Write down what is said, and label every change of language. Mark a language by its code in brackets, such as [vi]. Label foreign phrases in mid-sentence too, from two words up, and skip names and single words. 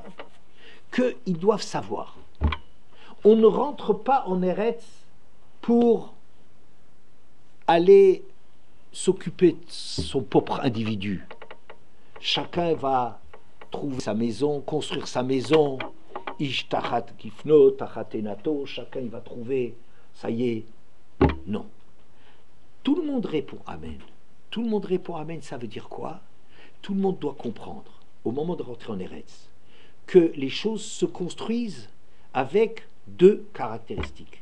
[fr] Qu'ils doivent savoir. On ne rentre pas en Eretz pour aller s'occuper de son propre individu. Chacun va trouver sa maison, construire sa maison. [he] איש תחת גפנו, תחת תאנתו. [fr] Chacun il va trouver, ça y est. Non. Tout le monde répond Amen. Tout le monde répond Amen, ça veut dire quoi? Tout le monde doit comprendre, au moment de rentrer en Eretz, que les choses se construisent avec deux caractéristiques.